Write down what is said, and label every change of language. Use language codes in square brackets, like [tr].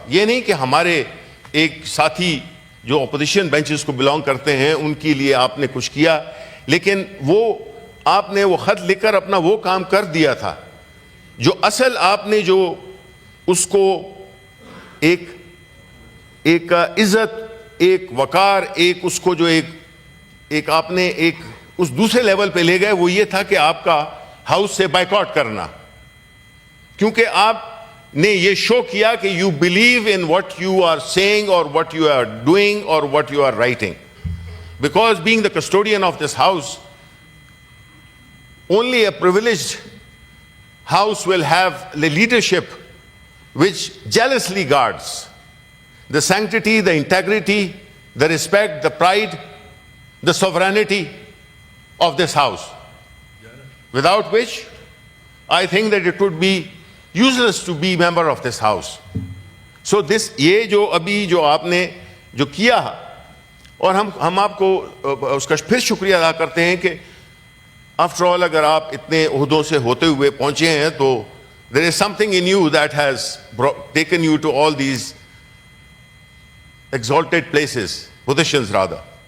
[ur] یہ نہیں کہ ہمارے ایک ساتھی جو اپوزیشن بینچز کو بلانگ کرتے ہیں ان کے لیے آپ نے کچھ کیا, لیکن وہ آپ نے وہ خط لکھ کر اپنا وہ کام کر دیا تھا جو اصل آپ نے جو اس کو ایک عزت, ایک وقار, ایک اس کو جو ایک آپ نے ایک اس دوسرے لیول پہ لے گئے, وہ یہ تھا کہ آپ کا ہاؤس سے بائیکاٹ کرنا, کیونکہ آپ نے یہ شو کیا کہ [en] You believe in what you are seeing اور what you are doing اور what you are writing. Because being the custodian of this house, only a privileged house will have the leadership which jealously guards the sanctity, the integrity, the respect, the pride, the sovereignty of this house. Without which, I think that it would be useless to be member of this house. So this, [ur] یہ جو ابھی جو آپ نے جو کیا, اور ہم آپ کو اس کا پھر شکریہ ادا کرتے ہیں کہ آفٹر آل اگر آپ اتنے عہدوں سے ہوتے ہوئے پہنچے ہیں تو [en] there is something in you that has taken you to all these exalted places, positions rather.